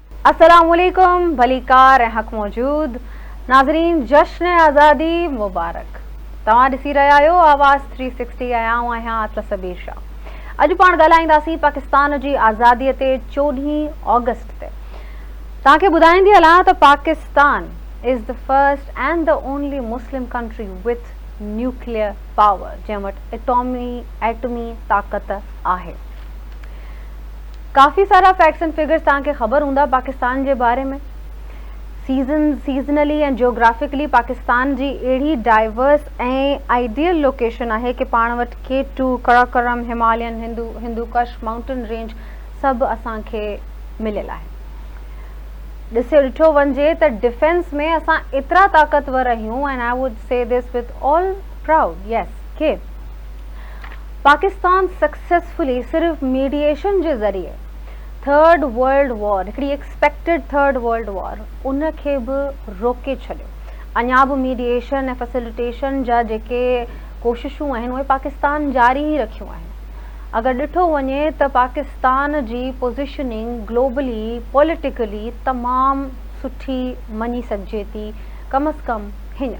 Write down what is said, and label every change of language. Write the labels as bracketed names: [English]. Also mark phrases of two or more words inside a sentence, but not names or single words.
[Sindhi] अस्सलामुअलैकुम, भलीकार ऐं हक़ मौजूद नाज़रीन, जश्न आज़ादी मुबारक। तव्हां ॾिसी रहिया आहियो आवाज़ 360 ऐं आउं आहियां अतलस अबीर शाह। अॼु पाण ॻाल्हाईंदासीं पाकिस्तान जी आज़ादीअ ते 14 ऑगस्ट ते। तव्हांखे ॿुधाईंदी हलां त [English] Pakistan is the first and the only Muslim country with nuclear power, [Sindhi] जंहिं वटि एटमी ताक़त आहे। काफ़ी सारा [English] facts and figures [Sindhi] तव्हांखे ख़बर हूंदा पाकिस्तान जे बारे में। [English] seasonally and geographically [Sindhi] पाकिस्तान जी अहिड़ी डाइवर्स ऐं आइडियल लोकेशन आहे कि पाण वटि K2, कराकोरम, हिमालयन, हिंदू कश [English] mountain range [Sindhi] सभु असांखे मिलियल आहे। ॾिठो वञे त डिफेंस में असां एतिरा ताक़तवर आहियूं, [English] and I would say this with all proud, [Sindhi] यस, कि पाकिस्तान सक्सेसफुली सिर्फ़ मीडिएशन जे ज़रिए [English] third world war, [Sindhi] हिकिड़ी [English] expected third world war, [Sindhi] उनखे बि रोके छॾियो। अञा बि मीडिएशन ऐं फैसिलिटेशन जा जेके कोशिशूं आहिनि उहे पाकिस्तान जारी ई रखियूं आहिनि। अगरि ॾिठो वञे त पाकिस्तान जी [English] positioning globally politically [Sindhi] तमामु सुठी मञी सघिजे थी, कम अज़ कम हींअर।